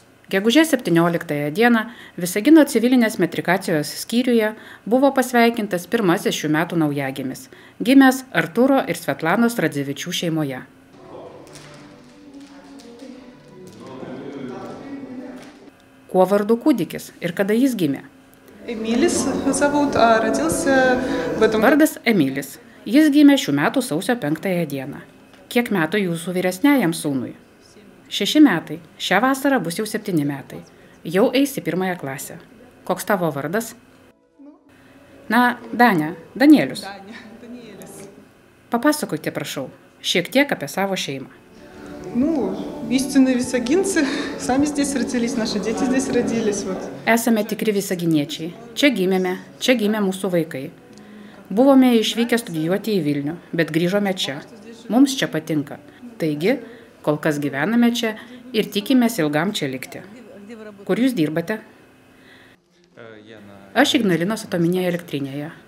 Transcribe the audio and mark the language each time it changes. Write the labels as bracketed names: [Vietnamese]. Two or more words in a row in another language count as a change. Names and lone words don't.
[Lithuanian] Gegužės 17 dieną Visagino civilinės metrikacijos skyriuje buvo pasveikintas pirmasis šių metų naujagimis, gimęs Artūro ir Svetlanos Radzevičių šeimoje. Kuo vardu kūdikis ir kada jis gimė? [Russian] Эмилис зовут, а родился в этом... [Lithuanian] Vardas Emilis. Jis gimė šių metų sausio 5 dieną. Kiek metų jūsų vyresniajam sūnui? 6 metai. Šią vasarą bus jau 7 metai. Jau eis į 1 klasę. Koks tavo vardas? Na, Danielius. Papasakokite, prašau, šiek tiek apie savo šeimą. [Russian] Ну, истинные висагинцы. Сами здесь родились, наши дети здесь родились. Вот. [Lithuanian] Esame tikri visaginiečiai. Čia gimė mūsų vaikai. Buvome išvykę studijuoti į Vilnių, bet grįžome čia. Mums čia patinka. Taigi, kol kas gyvename čia ir tikimės ilgam čia likti. Kur jūs dirbate? Aš Ignalinos atominėje elektrinėje.